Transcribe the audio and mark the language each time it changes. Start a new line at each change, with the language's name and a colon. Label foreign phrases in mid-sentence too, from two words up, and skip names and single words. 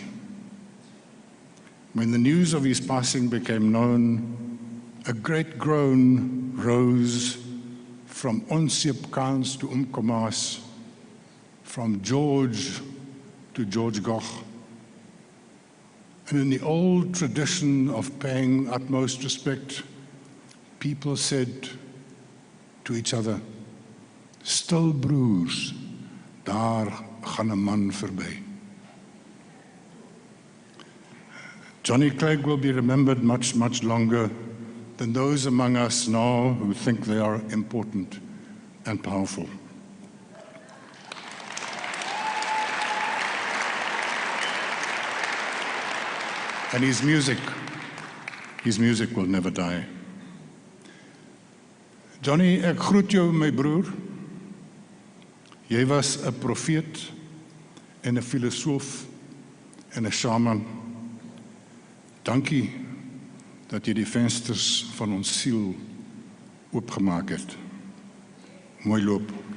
English: When the news of his passing became known, a great groan rose from Onsiepkans to Umkomaas, from George to George Goch. And in the old tradition of paying utmost respect, people said to each other,
Afrikaans: "Stil broers, daar gaan 'n man verby."
English: Johnny Clegg will be remembered much, much longer than those among us now who think they are important and powerful. And his music will never die.
Afrikaans: Johnny, ek groet jou my broer. Jy was 'n profeet en 'n filosoof en 'n shaman. Dankie dat jy die vensters van ons siel oopgemaak het. Mooi loop.